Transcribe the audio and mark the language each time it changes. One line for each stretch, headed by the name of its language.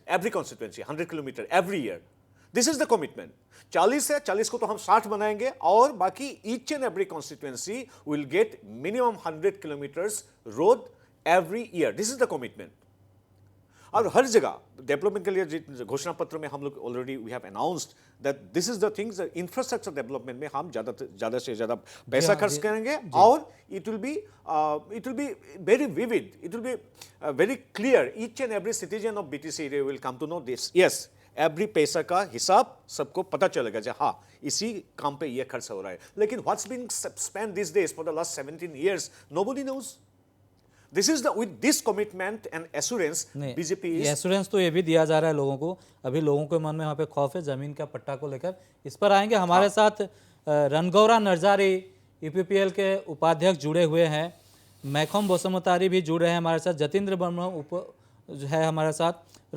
English: Every constituency 100 kilometer every year. This is the commitment.
Hindi: 40 है, 40 को तो हम 60 बनाएंगे, और बाकी
English: each and every constituency will get minimum 100 kilometers road every year. This is the commitment.
Hindi: और हर जगह डेवलपमेंट के लिए घोषणा पत्र में हम लोग
English: already we have announced that this is the things,
Hindi: infrastructure development में हम ज़्यादा से ज़्यादा पैसा खर्च करेंगे, और
English: It will be very vivid, it will be very clear. Each and every citizen of BTC area will come to know this. Yes, every
Hindi: पैसा का हिसाब सबको पता चलेगा कि हाँ, इसी काम पे ये खर्च हो रहा है।
English: लेकिन what's being spent this days for the last 17 years, nobody knows. This is the, with this commitment and assurance, BJP is
Hindi: assurance तो ये भी दिया जा रहा है लोगों को। अभी लोगों के मन में वहाँ पे खौफ है जमीन का पट्टा को लेकर। इस पर आएंगे। हमारे साथ रणगौरा नरजारी यूपीपीएल के उपाध्यक्ष जुड़े हुए हैं, मैखम बोसमतारी भी जुड़ रहे हैं हमारे साथ, जतीन्द्र ब्रह्म है हमारे साथ।